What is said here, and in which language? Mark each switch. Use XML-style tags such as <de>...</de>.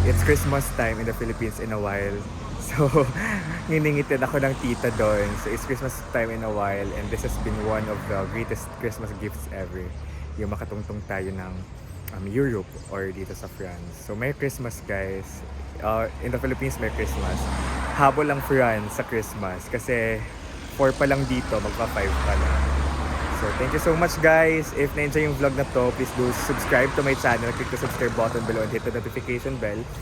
<en>It's Christmas time in the Philippines in a while.</en> <tl>So, nginingitin ako ng tita doon.</tl> <en>So, it's Christmas time in a while and this has been one of the greatest Christmas gifts ever.</en> <tl>Yung makatungtong tayo ng Europe or dito sa France.</tl> <en>So, Merry Christmas guys. In the Philippines, Merry Christmas.</en> <tl>Habol lang France sa Christmas kasi 4 pa lang dito, magpa 5 pa na.</tl> <en>So, thank you so much guys. If</en> <tl>na-enjoy yung vlog na to,</tl> <en>please do subscribe to my channel. Click the subscribe button below and hit the notification bell.</en>